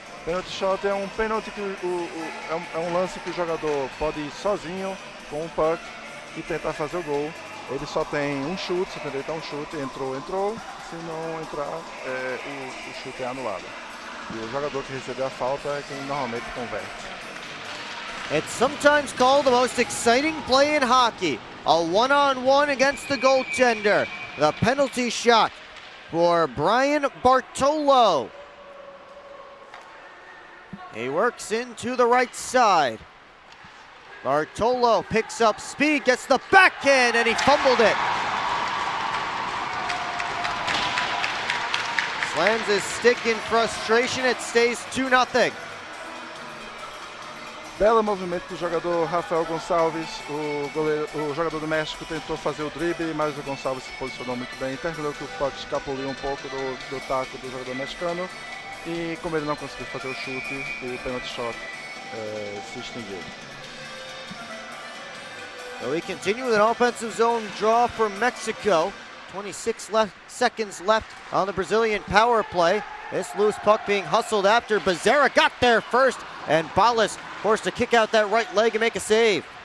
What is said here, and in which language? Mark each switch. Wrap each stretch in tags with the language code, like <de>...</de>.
<pt>Penalty shot é um penalty que é um lance que o jogador pode ir sozinho com o puck e tentar fazer o gol. Ele só tem um chute, se tentar um chute, entrou, se não entrar, o chute é anulado. E o jogador que recebeu a falta é quem normalmente converte.</pt> <en>It's sometimes called the most exciting play in hockey. A one-on-one against the goaltender. The penalty shot for Brian Bartolo. He works into the right side. Bartolo picks up speed, gets the backhand, and he fumbled it. Slams his stick in frustration. It stays 2-0.</en> <pt>Belo movimento do jogador Rafael Gonçalves. O jogador do México tentou fazer o drible, mas o Gonçalves se posicionou muito bem. Terminou que o puck escapuliu um pouco do taco do jogador mexicano. E como ele não conseguiu fazer o chute, o penalty shot se extinguiu.</pt> <en>So we continue with an offensive zone draw for Mexico. 26 seconds left on the Brazilian power play. This loose puck being hustled after. Becerra got there first, and Balas forced to kick out that right leg and make a save.</en>